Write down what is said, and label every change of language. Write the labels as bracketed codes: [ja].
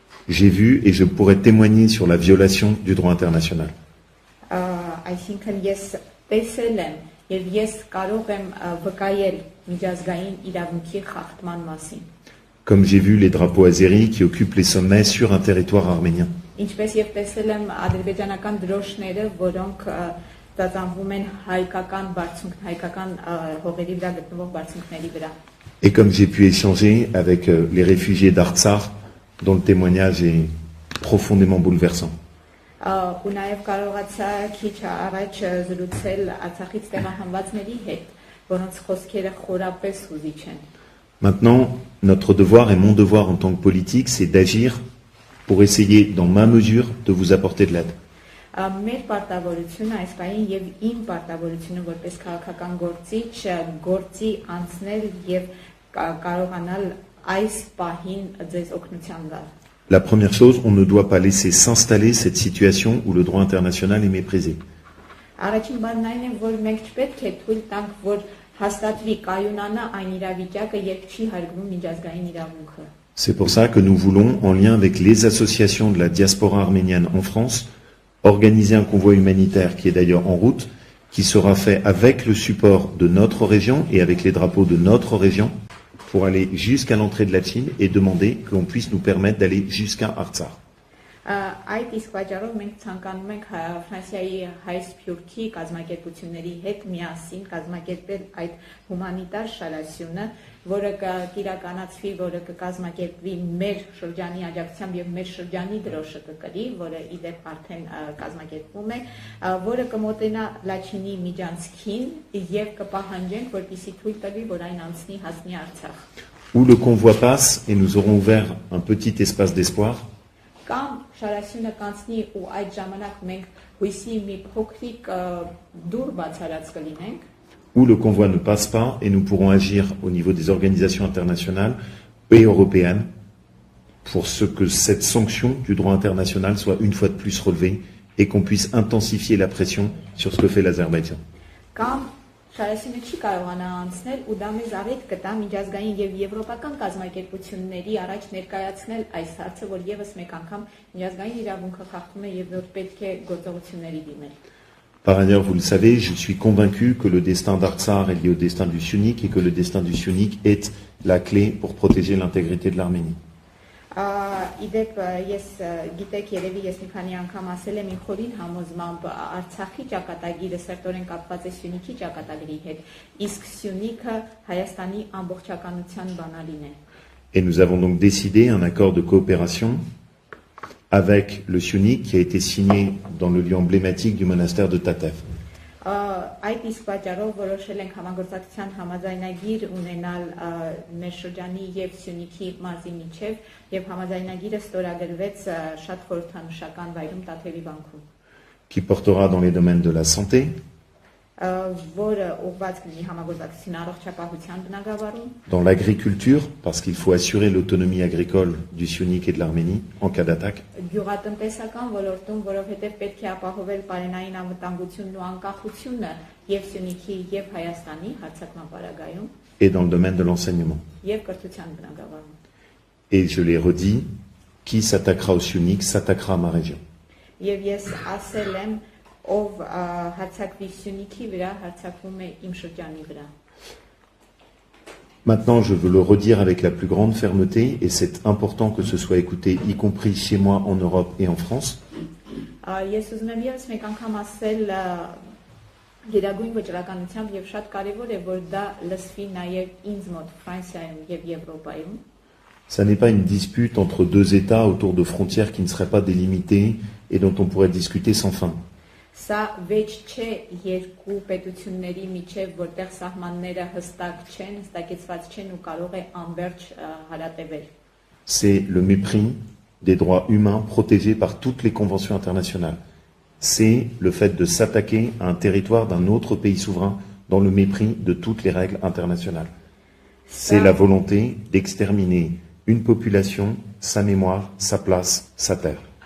[fr] J'ai vu et je pourrais témoigner sur la violation du droit international. [hy] Այսինքն ես տեսել եմ եւ ես կարող եմ վկայել միջազգային իրավունքի խախտման մասին։ [fr] Comme j'ai vu les drapeaux azéris qui occupent les sommets sur un territoire arménien. [hy] Ինչպես եւ տեսել եմ ադրբեջանական դրոշները, որոնք ծածանվում են հայկական հողերի վրա գտնվող բարձունքների վրա։ [fr] Et comme j'ai pu échanger avec les réfugiés d'Artsakh, dont le témoignage est profondément bouleversant. [hy] Ու նաեւ կարողացա քիչ առաջ զրուցել Արցախից տեղահանվածների հետ, որոնց խոսքերը խորապես հուզիչ են։ [fr] Maintenant, notre devoir et mon devoir en tant que politique, c'est d'agir pour essayer, dans ma mesure, de vous apporter de l'aide. [hy] Մեր պարտավորությունը այս պահին եւ իմ պարտավորությունը որպես քաղաքական գործիչ գործի անցնել եւ կարողանալ այս պահին ձեզ օգնության գալ։ [fr] La première chose, on ne doit pas laisser s'installer cette situation où le droit international est méprisé. [hy] Առաջին բանն այն է, որ մենք չպետք է թույլ տանք, որ հաստատվի կայունանա այն իրավիճակը, երբ չի հարգվում միջազգային իրավունքը։ [fr] C'est pour ça que nous voulons, en lien avec les associations de la diaspora arménienne en France, organiser un convoi humanitaire qui est d'ailleurs en route, qui sera fait avec le support de notre région et avec les drapeaux de notre région pour aller jusqu'à l'entrée de la Chine et demander qu'on puisse nous permettre d'aller jusqu'à Artsakh. [hy] Այդ իսկ պատճառով մենք ցանկանում ենք Ֆրանսիայի հայ սփյուռքի կազմակերպությունների հետ միասին կազմակերպել այդ հումանիտար շարասյունը, որը կիրականացվի, որը կկազմակերպվի մեր շրջանի աջակցությամբ եւ մեր շրջանի դրոշը կկրի, որը իդեպ արդեն կազմակերպվում է, որը կմոտենա Լաչինի միջանցքին եւ կպահանջենք, որպեսզի թույլ տվի, որ այն անցնի հասնի Արցախ։ [fr] Où le convoi passe et nous aurons ouvert un petit espace d'espoir. [hy] Կամ շարասյունը կանցնի ու այդ ժամանակ մենք հույսի մի փոքրիկ դուռ բացարած կլինենք, [fr] où le convoi ne passe pas et nous pourrons agir au niveau des organisations internationales et européennes pour ce que cette sanction du droit international soit une fois de plus relevée et qu'on puisse intensifier la pression sur ce que fait l'Azerbaïdjan. [hy] Կամ շարասյունը չի կարողանա անցնել ու դա մեզ առիթ կտա միջազգային եւ եվրոպական կազմակերպությունների առաջ ներկայացնել այս հարցը, որ եւս մեկ անգամ միջազգային իրավունքը խախտում է եւ որ պետք է գործողությունների դիմել։ [fr] Par ailleurs, vous le savez, je suis convaincu que le destin d'Artsakh est lié au destin du Syunik et que le destin du Syunik est la clé pour protéger l'intégrité de l'Arménie. [hy] Իդեպ ես գիտեք երևի ես մի քանի անգամ ասել եմ իմ խորին համոզմամբ Արցախի ճակատագիրը սերտորեն կապված է Սյունիքի ճակատագրի հետ, իսկ Սյունիքը Հայաստանի ամբողջականության բանալին է։ [fr] Et nous avons donc décidé un accord de coopération avec le Syunik qui a été signé dans le lieu emblématique du monastère de Tatev. [hy] Այդ իսկ պատճառով որոշել ենք համագործակցության համաձայնագիր ունենալ մեր շրջանի եւ Սյունիքի մարզի միջեւ եւ համաձայնագիրը ստորագրվեց շատ խորհրդանշական վայրում Տաթևի բանկում, [fr] qui portera dans les domaines de la santé, [hy] որը ուղղված կլինի համագործակցություն առողջապահության բնագավառում, [fr] dans l'agriculture, parce qu'il faut assurer l'autonomie agricole du Syunik et de l'Arménie en cas d'attaque, [hy] գյուղատնտեսական ոլորտում, որովհետեւ պետք է ապահովել պարենային անվտանգությունն ու անկախությունը եւ Սյունիքի եւ Հայաստանի հարձակման պարագայում, [fr] et dans le domaine de l'enseignement. [hy] եւ կրթության բնագավառում։ [fr] Et je l'ai redit, qui s'attaquera au Syunik s'attaquera à ma région. [hy] Եվ ես ասել եմ, ով հարձակվի Սյունիքի վրա, հարձակվում է իմ շրջանի վրա։ [fr] Maintenant, je veux le redire avec la plus grande fermeté, et c'est important que ce soit écouté, y compris chez moi en Europe et en France. [hy] Ես ուզում եմ եւս մեկ անգամ ասել գերագույն վճռականությամբ եւ շատ կարեւոր է որ դա լսվի նաեւ ինձ մոտ Ֆրանսիայում եւ Եվրոպայում։ [fr] Ça n'est pas une dispute entre deux États autour de frontières qui ne seraient pas délimitées et dont on pourrait discuter sans fin. [hy] Սա վեճ չէ երկու պետությունների միջև, որտեղ սահմանները հստակ չեն, հստակեցված չեն ու կարող է անverջ հարատևել։ [fr] C'est le mépris des droits humains protégés par toutes les conventions internationales. C'est le fait de s'attaquer à un territoire d'un autre pays souverain dans le mépris de toutes les règles internationales. C'est la volonté d'exterminer une population, sa mémoire, sa place, sa terre.